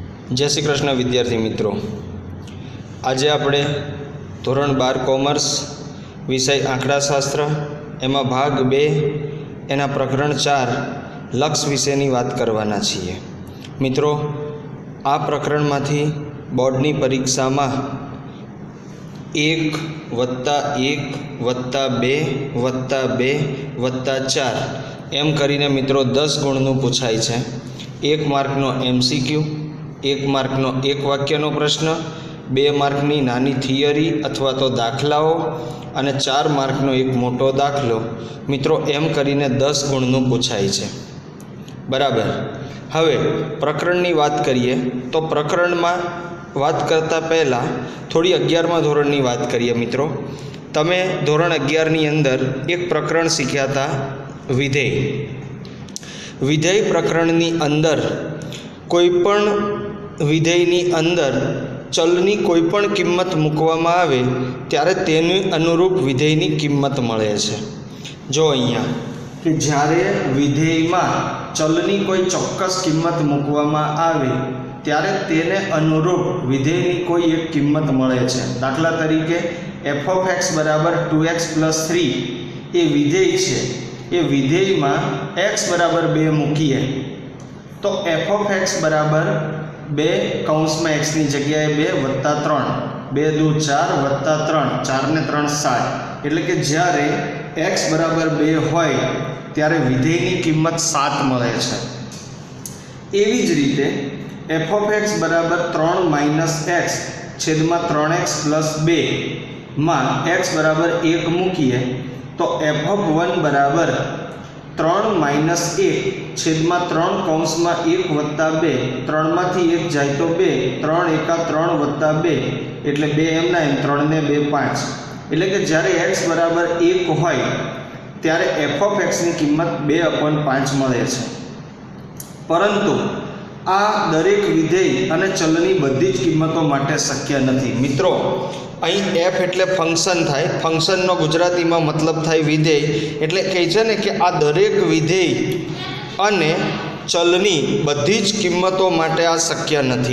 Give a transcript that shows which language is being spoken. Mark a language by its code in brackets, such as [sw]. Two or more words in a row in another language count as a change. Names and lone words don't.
[gu] જય શ્રી કૃષ્ણ વિદ્યાર્થી મિત્રો, આજ આપણે ધોરણ 12 કૉમર્સ વિષય આંકડાશાસ્ત્ર એમાં ભાગ 2 એના પ્રકરણ 4 લક્ષ્ય વિષયની વાત કરવાના છીએ। मित्रों, આ પ્રકરણમાંથી બોર્ડની પરીક્ષામાં 1+1+2+2+4 એમ કરીને મિત્રો 10 ગુણનું પુછાય છે। 1 માર્કનો MCQ, 1 માર્કનો 1 વાક્યનો પ્રશ્ન, 2 માર્કની નાની થિયરી અથવા તો દાખલાઓ અને 4 માર્કનો એક મોટો દાખલો મિત્રો એમ કરીને 10 ગુણનું પુછાય છે। બરાબર। હવે પ્રકરણની વાત કરીએ તો પ્રકરણમાં વાત કરતા પહેલા થોડી 11મા ધોરણની વાત કરીએ। મિત્રો, તમે ધોરણ 11 ની અંદર એક પ્રકરણ શીખ્યા થા, વિધેય। વિધેય પ્રકરણની અંદર કોઈપણ વિધેયની અંદર ચલની કોઈપણ કિંમત મૂકવામાં આવે ત્યારે તેની અનુરૂપ વિધેયની કિંમત મળે છે। જો અહીંયા કિ જ્યારે વિધેયમાં ચલની કોઈ ચોક્કસ કિંમત મૂકવામાં આવે ત્યારે તેને અનુરૂપ વિધેયની કોઈ એક કિંમત મળે છે। દાખલા તરીકે f(x) = 2x+3 એ વિધેય છે। એ વિધેય માં x બરાબર 2 મૂકીએ તો f(x) બરાબર 2 કૌંસ માં x [hi] की जगह [gu] 2 + 3 2 × 2 = 4 + 3 4 ને 3 7 એટલે કે જ્યારે x બરાબર 2 હોય ત્યારે વિધેયની કિંમત 7 મળે છે। એવી જ રીતે f(x) બરાબર 3 - x છેદમાં 3x + 2 માં x બરાબર 1 મૂકીએ તો f(1) બરાબર 3 - 1 છેદમાં 3 કૌંસ માં 1 + 2 3 માંથી 1 જાય તો 2 3 × 1 = 3 + 2 એટલે 2 એમના એમ 3 ને 2 5 એટલે કે જ્યારે x બરાબર 1 હોય ત્યારે f(x) ની કિંમત 2/5 મળે છે। પરંતુ આ દરેક વિધેય અને ચલની બધી જ કિંમતો માટે શક્ય નહીં। મિત્રો, અહીં f એટલે ફંક્શન થાય, ફંક્શનનો ગુજરાતીમાં મતલબ થાય વિધેય। એટલે કહે છે ને કિ આ દરેક વિધેય અને ચલની બધી જ કિંમતો માટે આ શક્ય નહીં।